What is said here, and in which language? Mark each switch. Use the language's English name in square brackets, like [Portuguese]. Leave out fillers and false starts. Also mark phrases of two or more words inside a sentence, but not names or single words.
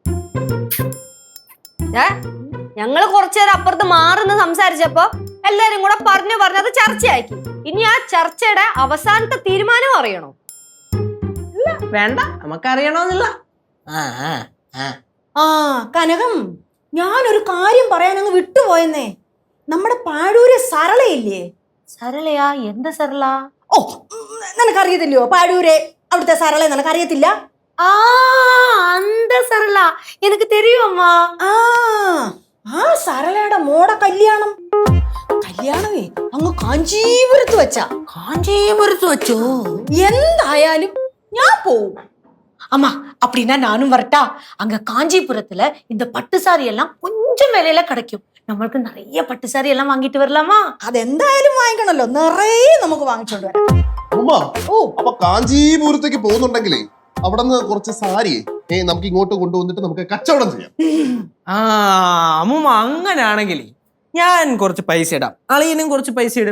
[Malayalam] ഞങ്ങള് കുറച്ചുനേരം അപ്പുറത്ത് മാറുന്ന സംസാരിച്ചപ്പോ എല്ലാരും കൂടെ പറഞ്ഞത് ചർച്ചയാക്കി. ഇനി ആ ചർച്ചയുടെ അവസാനത്തെ തീരുമാനം അറിയണോ? വേണ്ട, നമുക്കറിയണമെന്നില്ല. കനകം, ഞാനൊരു കാര്യം പറയാൻ അങ്ങ് വിട്ടുപോയെന്നേ. നമ്മുടെ പാഴൂരെ സരളയില്ലേ? [Tamil] சரளையா? எந்த சரளா? [Malayalam] ഓ, നിനക്കറിയത്തില്ലയോ പാഴൂരെ? അവിടുത്തെ സരള നിനക്കറിയത്തില്ല? [Tamil] அந்த சரளா எனக்கு தெரியும் அம்மா. [Malayalam] ആ സരളയുടെ മോടെ കല്യാണമേ അങ്ങ് കാഞ്ചീപുരത്ത് വെച്ചാ. കാഞ്ചീപുരത്ത് വെച്ചോ? എന്തായാലും ഞാൻ പോവും. [Tamil] அம்மா அப்படின்னா நானும் வரட்டா? அங்க காஞ்சிபுரத்துல இந்த பட்டு சாரி எல்லாம் கொஞ்சம் விலையில கிடைக்கும். [Malayalam] നമ്മൾക്ക് நிறைய പട്ട് സാരി എല്ലാം വാങ്ങിട്ട് വരലാമാ. അതെന്തായാലും വാങ്ങിക്കണല്ലോ, നിറയെ നമുക്ക് വാങ്ങിച്ചോണ്ട് വരാം. അപ്പൊ കാഞ്ചീപുരത്തേക്ക് പോകുന്നുണ്ടെങ്കിലേ അവിടെ നിന്ന് കുറച്ച് സാരി നമുക്ക് ഇങ്ങോട്ട് കൊണ്ടുവന്നിട്ട് നമുക്ക് കച്ചവടം ചെയ്യാം. അമ്മൂമ്മ അങ്ങനാണെങ്കിൽ ഞാൻ കുറച്ച് പൈസ ഇടാം, അളിയനും കുറച്ച് പൈസ ഇടും.